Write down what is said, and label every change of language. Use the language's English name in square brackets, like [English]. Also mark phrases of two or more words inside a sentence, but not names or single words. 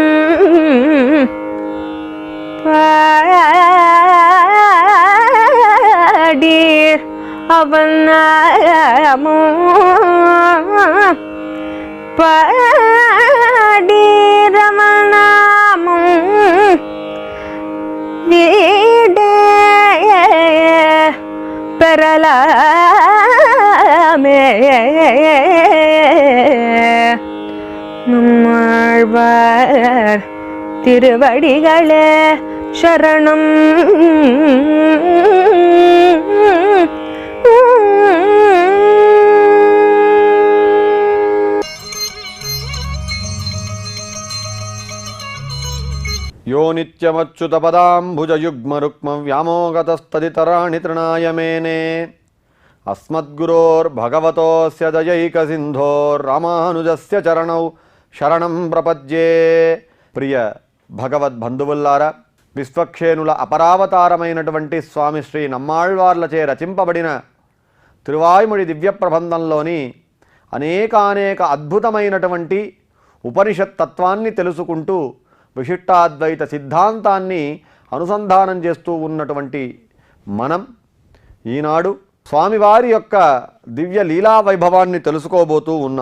[Tamil] பாடீர் அவன் நாமம் பாடீர் அவன் நாமம் வீடே பெறலாமே நம்மாழ்வார் திருவடிகளே சரணம். [Sanskrit] यो नित्यमच्युतपदाम्बुजयुग्मरुक्मव्यामोगतस्तदितराणि तृणाय मेने अस्मद्गुरोर्भगवतोऽस्य दयैकसिन्धोर्रामानुजस्य चरणौ शरणं प्रपद्ये. [Telugu] ప్రియ భగవద్బంధువుల్లారా, విశ్వక్షేణుల అపరావతారమైనటువంటి స్వామి శ్రీ నమ్మాళ్వార్లచే రచింపబడిన తిరువాయ్మొഴി దివ్య ప్రబంధంలోని అనేకానేక అద్భుతమైనటువంటి ఉపనిషత్ తత్వాన్ని తెలుసుకుంటూ విశిష్టాద్వైత సిద్ధాంతాన్ని అనుసంధానం చేస్తూ ఉన్నటువంటి మనం ఈనాడు స్వామివారి యొక్క దివ్య లీలా వైభవాన్ని తెలుసుకోబోతూ ఉన్నాం.